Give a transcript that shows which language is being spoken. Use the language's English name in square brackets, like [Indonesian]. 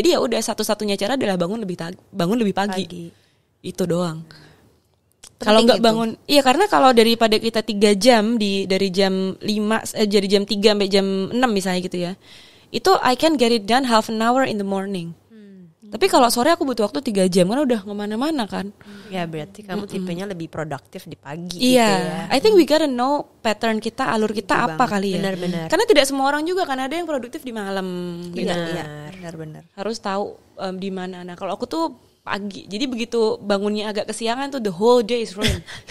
[Indonesian] Jadi ya udah satu-satunya cara adalah bangun lebih pagi. Itu doang. Kalau nggak bangun, iya karena kalau daripada kita 3 jam dari jam 5 jadi jam 3 sampai jam 6 misalnya gitu ya. Itu [English] I can get it done half an hour in the morning. [Indonesian] Tapi kalau sore aku butuh waktu 3 jam karena udah kemana-mana kan. Ya berarti kamu tipenya lebih produktif di pagi gitu ya. [English] I think we gotta know pattern [Indonesian] kita, alur kita itu apa kali ya. Benar-benar. Karena tidak semua orang juga kan, ada yang produktif di malam. Benar-benar. Harus tahu di mana. Nah kalau aku tuh pagi. Jadi begitu bangunnya agak kesiangan tuh [English] the whole day is ruined.